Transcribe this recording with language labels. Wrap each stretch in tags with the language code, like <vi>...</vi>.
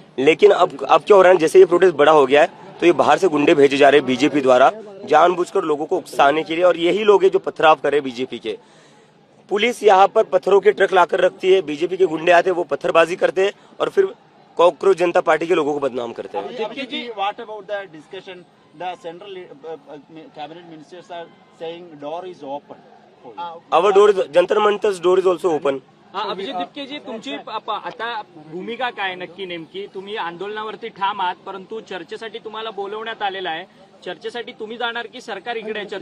<hi>लेकिन अब क्या हो रहा है, जैसे ये प्रोटेस्ट बड़ा हो गया है तो ये बाहर से गुंडे भेजे जा रहे हैं बीजेपी द्वारा जानबूझकर लोगों को उकसाने के लिए। और यही लोग हैं जो पथराव कर रहे हैं बीजेपी के। पुलिस यहाँ पर पत्थरों के ट्रक लाकर रखती है, बीजेपी के गुंडे आते हैं, वो पत्थरबाजी करते हैं और फिर कॉकरोच जनता पार्टी के लोगों को बदनाम करते हैं।</hi> <en>What about the discussion? The central cabinet ministers are saying door is open. Our door is Jantar Mantar's door is also open.</en> <mr>Abhijit दिपकेजी, तुमची आता भूमिका काय नक्की नेमकी? तुम्ही आंदोलनावरती ठाम आहात, परंतु चर्चेसाठी तुम्हाला बोलवण्यात आलेलं आहे. चर्चेसाठी तुम्ही जाणार की सरकार इकडे आहे?</mr>